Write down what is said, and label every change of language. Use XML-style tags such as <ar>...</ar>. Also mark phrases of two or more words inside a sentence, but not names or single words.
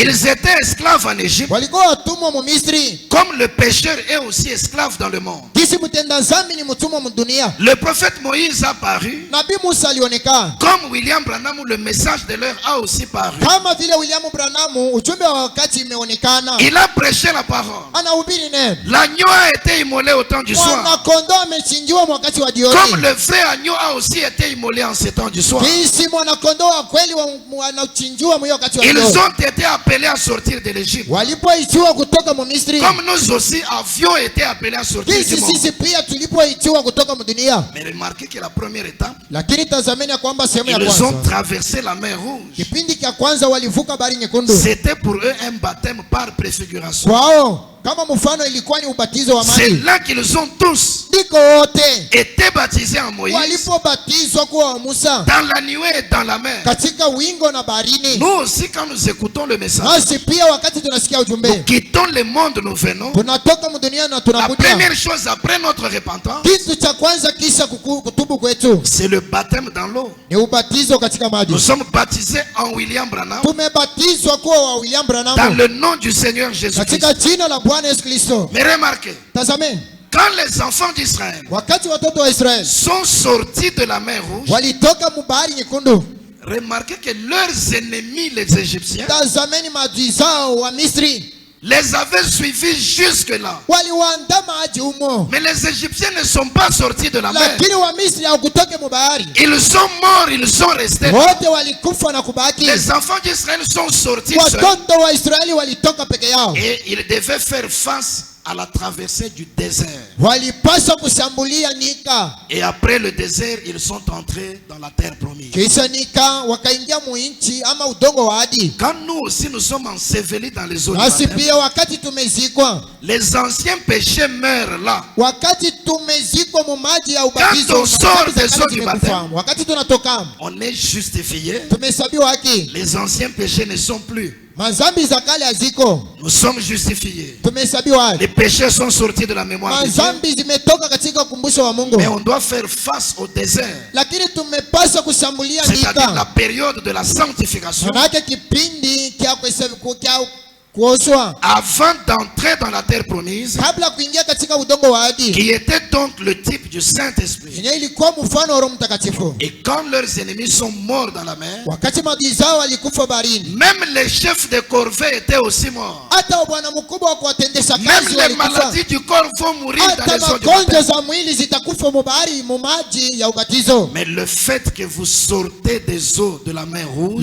<fr>Ils étaient esclaves en Égypte,</fr> <sw>Walikuwa watumwa mu Misri.</sw> <fr>comme le pécheur est aussi esclave dans le monde.</fr> <sw>Kisi mtenda zambi ni mtumwa mdunia.</sw> <fr>Le prophète Moïse a paru,</fr> <sw>Nabii Musa alionekana.</sw> <fr>comme William Branham, le message de l'heure a aussi paru.</fr> <sw>Kama vile William Branham ujumbe wa wakati imeonekana.</sw> <fr>Il a prêché la parole.</fr> <sw>Anahubiri neno.</sw> <fr>L'agneau a été immolé au temps du soir,</fr> <sw>Mwanakondoo amechinjiwa wakati wa jioni.</sw> <fr>comme le vrai agneau a aussi été immolé en ce temps du soir.</fr> <sw>Kisi mwanakondoo wa kweli wanachinjiwa mwa wakati wa</sw> <fr>Ils</fr> <sw>jioni.</sw> <fr>ont été appelés à sortir de l'Égypte,</fr> <sw>Walipoitiwa kutoka mu Misri.</sw> <fr>comme nous aussi avions été appelés à sortir</fr> <sw>Kisi</sw> <fr>du monde.</fr> <sw>sisi pia tulipoitiwa kutoka mdunia.</sw> <fr>Mais remarquez que la première étape,</fr> <sw>Lakini tazameni ya kwamba sehemu ya</sw> <fr>ils ont</fr> <sw>kwanza.</sw> <fr>traversé la mer Rouge.</fr> <sw>Kipindi cha kwanza walivuka bahari nyekundu.</sw> <fr>C'était pour eux un baptême par préfiguration.</fr> <sw>Kwao kama mfano ilikuwa ni ubatizo wa</sw> <fr>C'est</fr> <sw>maji.</sw> <fr>là qu'ils ont tous</fr> <sw>Ndiko wote</sw> <fr>été baptisés en Moïse,</fr> <sw>walipobatizwa kuwa wa Musa</sw> <fr>dans la nuée et dans la mer.</fr> <sw>katika wingo na baharini.</sw> <fr>Nous aussi, quand nous écoutons le message,</fr> <sw>Nasi pia wakati tunasikia</sw> <fr>nous</fr> <sw>ujumbe</sw> <fr>quittons le monde, nous venons.</fr> <sw>tunatoka mdunia na</sw> <fr>La</fr> <sw>tunakuja.</sw> <fr>première chose après notre repentance,</fr> <sw>Kitu cha kwanza kisha kutubu kwetu</sw> <fr>c'est le baptême dans l'eau.</fr> <sw>ni ubatizo katika maji.</sw> <fr>Nous sommes baptisés en William Branham,</fr> <sw>Tumebatizwa kuwa wa William</sw> <fr>dans</fr> <sw>Branham</sw> <fr>le nom du Seigneur Jésus-Christ.</fr> <sw>katika jina la Bwana Yesu Kristo.</sw> <fr>Mais remarquez,</fr> <sw>Tazameni,</sw> <fr>quand les enfants d'Israël</fr> <sw>wakati watoto wa Israeli</sw> <fr>sont sortis de la mer Rouge,</fr> <sw>walitoka mu bahari nyekundu,</sw> <fr>remarquez que leurs ennemis, les Égyptiens,</fr> <sw>tazameni maadui zao wa Misri</sw> <fr>les avaient suivis jusque-là.</fr> <sw>waliwaandama hadi humo,</sw> <fr>Mais les Égyptiens ne sont pas sortis de la mer.</fr> <sw>lakini wa Misri hawakutoka mu bahari.</sw> <fr>Ils sont morts, ils sont restés.</fr> <sw>Wote walikufa na kubaki.</sw> <fr>Les enfants d'Israël sont sortis seuls.</fr> <sw>Watoto wa Israeli walitoka peke yao,</sw> <fr>Et ils devaient faire face à la traversée du désert.</fr> <sw>walipaswa kushambulia nyika.</sw> <fr>Et après le désert, ils sont entrés dans la terre promise.</fr> <sw>Kisha nyika wakaingia mu nchi ama udongo wa ahadi.</sw> <fr>Quand nous aussi nous sommes ensevelis dans les eaux du</fr> <sw>Nasi</sw> <fr>baptême,</fr> <sw>pia wakati tumezikwa,</sw> <fr>les anciens péchés meurent là.</fr> <sw>wakati tumezikwa mu maji ya ubatizo,</sw> <fr>Quand on sort des</fr> <sw>wakati</sw> <fr>eaux du baptême,</fr> <sw>wakati tunatoka</sw> <fr>on est justifié.</fr> <sw>tumehesabiwa haki.</sw> <fr>Les anciens péchés ne sont plus.</fr> <sw>Mazambi za kale haziko,</sw> <fr>Nous sommes justifiés.</fr> <sw>tumehesabiwa haki.</sw> <fr>Les péchés sont sortis de la mémoire de Dieu.</fr> <sw>Mazambi zimetoka katika ukumbusho wa Mungu,</sw> <fr>Mais on doit faire face au désert.</fr> <sw>lakini tumepaswa kushambulia</sw> <fr>C'est-à-dire la</fr> <sw>nyika.</sw> <fr>période de la sanctification.</fr> <sw>Manake kipindi kya kuoshwa</sw> <fr>Avant d'entrer dans la terre promise,</fr> <sw>kabla kuingia katika udongo wa ahadi,</sw> <fr>qui était donc le type du Saint-Esprit.</fr> <sw>yenye ilikuwa mfano wa Roho Mtakatifu.</sw> <fr>Et quand leurs ennemis sont morts dans la mer,</fr> <sw>Wakati maadui zao walikufa baharini,</sw> <fr>même les chefs de corvée étaient aussi morts.</fr> <sw>hata bwana mkubwa wa kuwatendesha</sw> <fr>Même</fr> <sw>kazi</sw> <fr>les</fr> <sw>walikufa.</sw> <fr>maladies du corps vont mourir dans</fr> <sw>Hata</sw> <fr>les eaux du</fr> <sw>magonjwa</sw> <fr>baptême.</fr> <sw>za mwili zitakufa mu bahari mu maji ya ubatizo.</sw> <fr>Mais le fait que vous sortez des eaux de la mer Rouge</fr>